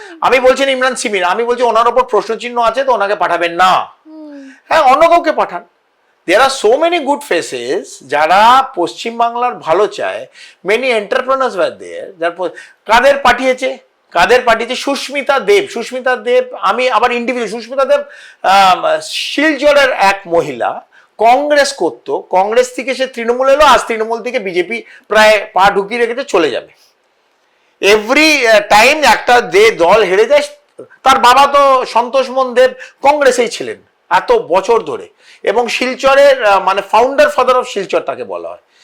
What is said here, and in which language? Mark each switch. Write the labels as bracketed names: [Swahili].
[Bangla] আমি বলছি না ইমরান সিমির, আমি বলছি ওনার ওপর প্রশ্নচিহ্ন আছে, তো ওনাকে পাঠাবেন না। হ্যাঁ, অন্য কাউকে পাঠান। [English] There are so many good faces [Bangla] যারা পশ্চিম বাংলার ভালো চায়। [English] Many entrepreneurs were there. [Bangla] কাদের পাঠিয়েছে? সুস্মিতা দেব। আমি আবার ইন্ডিভিজুয়াল, সুস্মিতা দেব শিলচরের এক মহিলা, কংগ্রেস করতো, কংগ্রেস থেকে সে তৃণমূল এলো, আজ তৃণমূল থেকে বিজেপি প্রায় পা ঢুকিয়ে রেখেছে, চলে যাবে। [English] every time [Bangla] একটা দল হেরে যায়। তার বাবা তো সন্তোষমন দেব কংগ্রেসেই ছিলেন এত বছর ধরে, এবং শিলচরের মানে [English] founder father of Silchar [Bangla] তাকে বলা হয়।